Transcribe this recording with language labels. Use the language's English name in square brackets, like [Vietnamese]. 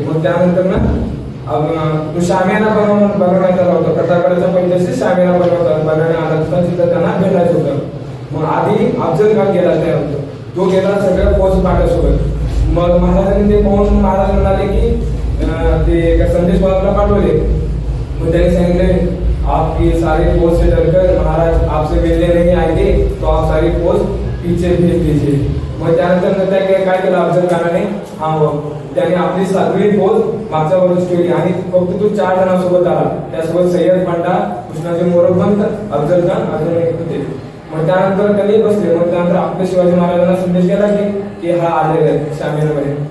[Marathi] मग त्यानंतर ना तो शामियाना बनवण्यात आला होता. प्रतापगडाच्या पैशाशी शामियाना बनवण्यात आला होता, तिथं त्यांना भेटायचं होतं. मग आधी अफजल खान गेला तयार होतो. तो गेला सगळ्या फौज पाठ्यासोबत. मग महाराजांनी ते पाहून महाराज म्हणाले की ते एका संदेश बाबाला पाठवले. मग त्यांनी सांगितले [Hindi] आपकी सारी फौज से डरकर महाराज आपसे मिलने नहीं आएंगे, तो आप सारी फौज पीछे भेज दीजिए. [Marathi] मग त्यानंतर काय केलं अफजल खानाने, त्याने आपली सगळी फौज मागच्या बाजूस ठेवली आणि फक्त तो 4 जणांसोबत आला. त्यासोबत सय्यद पांडा, कृष्णाजी मोरोपंत, अफजल खान अजून एक होते. मग त्यानंतर त्यांनी बसले. मग त्यानंतर आपल्या शिवाजी महाराजांना संदेश गेला की हा आलेले आहेत शामियानामध्ये.